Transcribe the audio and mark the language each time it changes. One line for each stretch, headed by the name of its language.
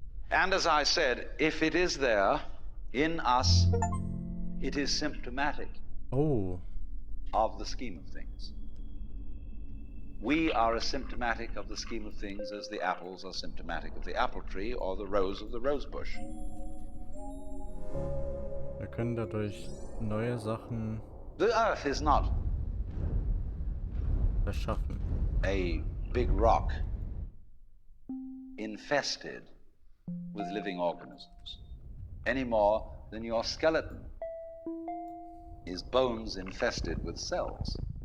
English: And as I said, if it is there in us, it is symptomatic of the scheme of things. We are as symptomatic of the scheme of things as the apples are symptomatic of the apple tree or the rose of the rose bush.
German: Wir können dadurch neue Sachen
English: The earth is not
German: erschaffen.
English: a big rock infested with living organisms, any more than your skeleton is bones infested with cells.